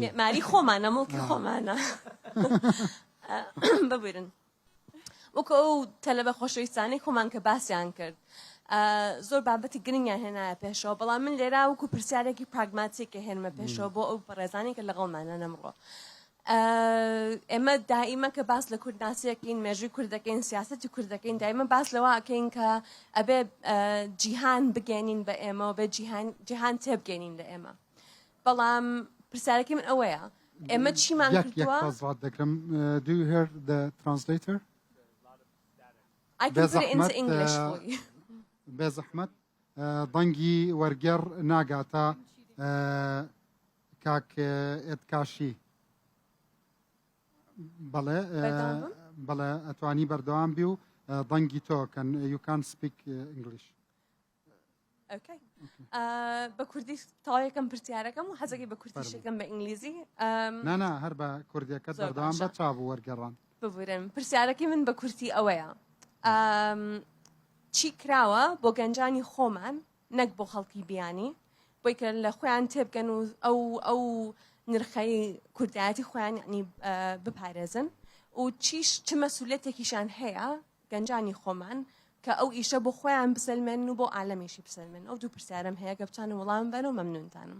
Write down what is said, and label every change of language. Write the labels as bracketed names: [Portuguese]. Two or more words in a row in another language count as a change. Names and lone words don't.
[Central Kurdish] ماری خۆمانە مڵکی خۆمانە ببورن وەکو ئەو تەلەبە خۆشەویستانەی خۆمان کە باسییان کرد زۆر بابەتی گرنگیان هێنایە پێشەوە بەڵام من لێرا وەکو پرسیارێکی پراگماتیکە هێنمە پێشەوە بۆ ئەو بەڕێزانی کە لەگەڵمانە نەمڕۆ ئێمە دائیمە کە باس لە کوردناسیەکەین مێژووی کوردەکەین سیاسەتی کوردەکەین دائیمە باس لەوە ئەکەین کە ئەبێ جیهان بگەێنین بە ئێمە و بێ جیهان تێبگەێنین لە ئێمە بەڵام پرسیارەکەی من ئەوەیە ئێمە چیمان کردووە [English] Do you hear the translator? I can put it into English for you. [Central Kurdish] بێزەحمەت دەنگی وەرگێڕ ناگاتە کاک ئێتکاشی بەڵێ بەڵێ ئەتوانی بەردەوام بی و دەنگی تۆکەن [English] you can speak English. [Central Kurdish] Okay. بە کوردی تاوێکم پرسیارەکەم و حەزەکەی بە کوردیشەکەم بە ئینگلیزی نانا هەر بە کوردیەکەت بەردەوام بە چاو وەرگێڕان ببورن پرسیارەکەی من بە کورتی ئەوەیە چی کراوە بۆ گەنجانی خۆمان نەک بۆ خەڵکی بیانی بۆی کە لە خۆیان تێبگەن و ئەو نرخەی کوردایەتی خۆیان یعنی بپارێزن و چ مەسئولێتێکیشان هەیە گەنجانی خۆمان کە ئەو ئیشە بۆ خۆیان بسەلمێن و بۆ عالەمیشی بسەلمێن ئەو دوو پرسیارم هەیە کە بتوانن وەڵام بەن و مەمنونتانم